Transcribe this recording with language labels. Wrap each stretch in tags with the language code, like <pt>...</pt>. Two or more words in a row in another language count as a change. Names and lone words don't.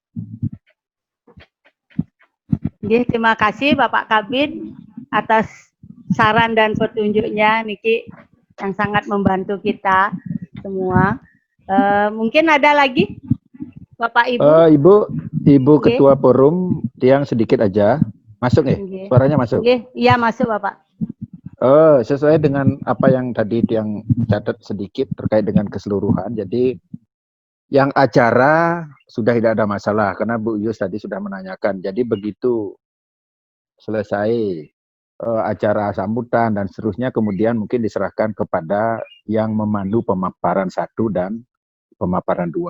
<id>Terima kasih Bapak Kabid atas saran dan petunjuknya niki. yang sangat membantu kita semua. Mungkin ada lagi Bapak Ibu? Ibu Nggih. Ketua Forum, tiang sedikit aja. Masuk nggih? Nggih. Suaranya masuk? Nggih, iya masuk Bapak. Sesuai dengan apa yang tadi tiang catat sedikit terkait dengan keseluruhan. Jadi yang acara sudah tidak ada masalah karena Bu Yus tadi sudah menanyakan. Jadi begitu selesai acara sambutan dan seterusnya, kemudian mungkin diserahkan kepada yang memandu pemaparan 1 dan pemaparan 2.</id>